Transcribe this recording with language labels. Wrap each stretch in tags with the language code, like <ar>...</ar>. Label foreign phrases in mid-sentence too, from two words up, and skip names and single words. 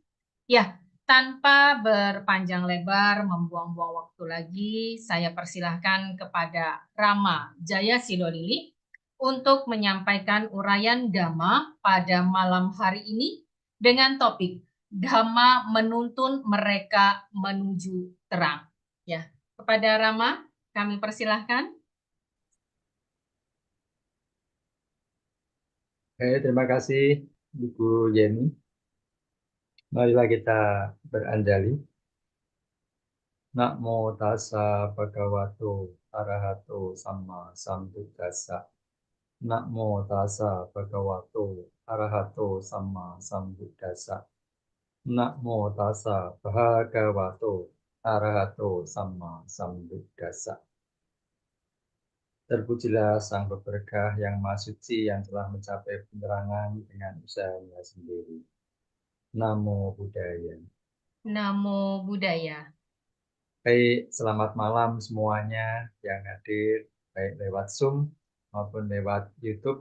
<id>Ya, tanpa berpanjang lebar, membuang-buang waktu lagi, saya persilahkan kepada Rama Jaya Silolili untuk menyampaikan uraian Dhamma pada malam hari ini dengan topik Dhamma menuntun mereka menuju terang. Ya, kepada Rama kami persilahkan. Terima kasih Ibu Yeni. Marilah kita beranjali.</id> <pi>Namo tassa bhagavato arahato samma sambuddhassa. Namo tassa bhagavato arahato samma sambuddhassa. Namo tassa bhagavato arahato samma sambuddhassa.</pi> <id>Terpujilah Sang Berkah yang Maha Suci yang telah mencapai penerangan dengan usahanya sendiri.</id> <pi>Namo Buddhaya. Namo Buddhaya.</pi> <id>Baik, selamat malam semuanya yang hadir, baik lewat Zoom maupun lewat YouTube.</id>